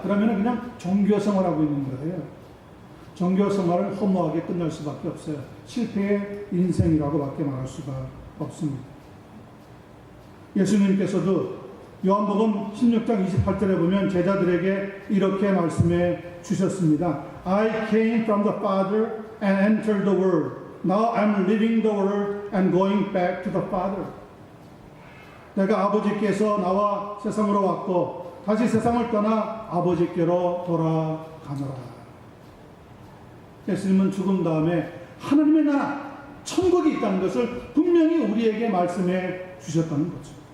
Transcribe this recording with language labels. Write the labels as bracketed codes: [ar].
[ko] 그러면 그냥 종교생활 하고 있는 거예요. 종교생활은 허무하게 끝날 수밖에 없어요. 실패의 인생이라고밖에 말할 수가 없습니다. 예수님께서도 요한복음 16장 28절에 보면 제자들에게 이렇게 말씀해 주셨습니다. [en] I came from the Father and entered the world. Now I'm leaving the world and going back to the Father. [ko] 내가 아버지께서 나와 세상으로 왔고 다시 세상을 떠나 아버지께로 돌아가노라. 예수님은 죽음 다음에 하나님의 나라, 천국이 있다는 것을 분명히 우리에게 말씀해 주셨다는 거죠.